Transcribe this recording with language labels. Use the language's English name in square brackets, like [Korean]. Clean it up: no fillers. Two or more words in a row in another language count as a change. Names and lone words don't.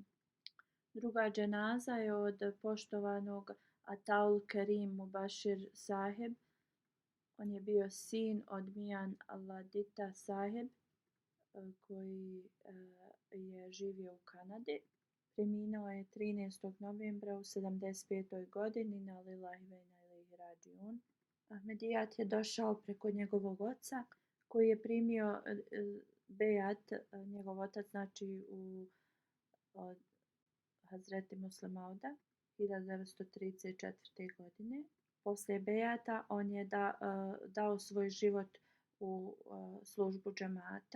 [Bosnian] Druga dženaza je od poštovanog Ataul Kerim Mubashir Saheb. On je bio sin od Mijan Aladita Saheb koji je živio u Kanadi. Preminuo je 13. novembra u 75. godini na [Arabic] لله وإنا إليه راجعون. [Bosnian] Ahmedijat je došao preko njegovog oca koji je primio bejat, njegov otac znači od Hazreti Muslima Mauda 1934. godine. Poslije bejata on je dao svoj život u službu džemata.